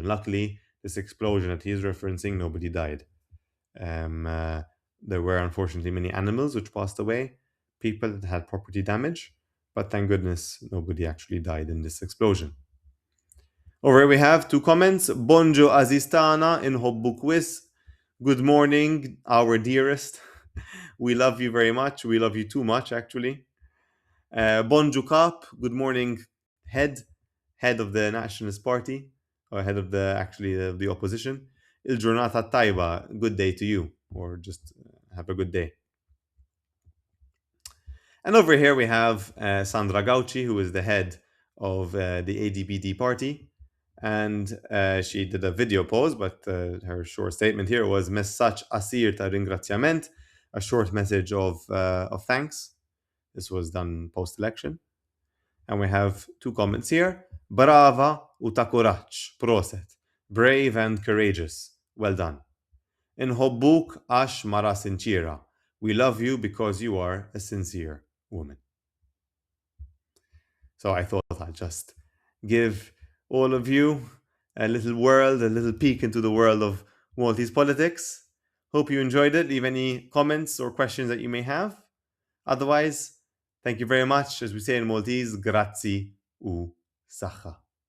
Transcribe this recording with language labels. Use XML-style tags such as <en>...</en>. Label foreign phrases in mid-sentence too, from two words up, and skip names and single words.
<en>Luckily, this explosion that he's referencing, nobody died. There were unfortunately many animals which passed away, people that had property damage, but thank goodness nobody actually died in this explosion. Over here we have 2 comments.</en> <mt>Bonġu Azistana inħobbuk wis.</mt> <en>Good morning, our dearest. We love you very much. We love you too much, actually.</en> <mt>Bonġu Kap.</mt> <en>Good morning, head of the Nationalist Party, or head of the opposition.</en> <mt>Il-ġurnata tajba.</mt> <en>Good day to you, or just have a good day. And over here we have Sandra Gauci, who is the head of the ADPD party. And she did a video post, but her short statement here was</en> <mt>messaġġ qasir ta' ringrazzjament,</mt> <en>a short message of thanks. This was done post-election. And we have 2 comments here.</en> <mt>Brava u ta kuraġġ. Proset.</mt> <en>Brave and courageous. Well done.</en> <mt>Inħobbuk għax mara sinċira.</mt> <en>We love you because you are a sincere woman. So I thought I'd just give all of you a little peek into the world of Maltese politics. Hope you enjoyed it. Leave any comments or questions that you may have. Otherwise, thank you very much. As we say in Maltese,</en> <mt>grazzi u saħħa.</mt>